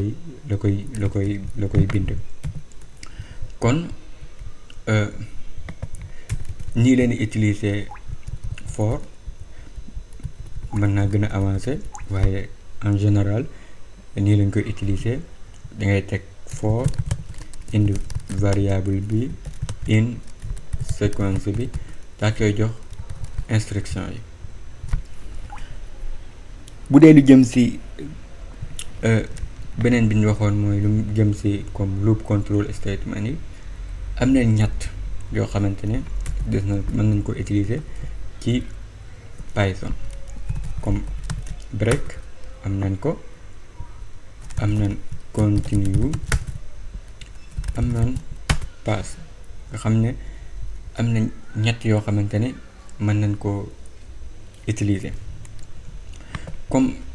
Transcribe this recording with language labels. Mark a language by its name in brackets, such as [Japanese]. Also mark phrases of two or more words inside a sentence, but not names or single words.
[Wolof] koy bind kon ñii leen utiliser for mën naa gën a avancer waaye [French] en général [Wolof] nii lañ koy utiliser da ngay teg for indi variable bi in séquence bi daa koy jox instruction yi bu dee lu jëm ci beneen bi ñu waxoon mooy lu jëm ci comme [English] loop control statement [Wolof] yi am na ñett yoo xamante ne des na mën nañ ko utiliser ci Python comme break am nañ ko am nañ continue am nañ pass nga xam ne am na ñett yoo xamante ne mën nañ ko utiliser comme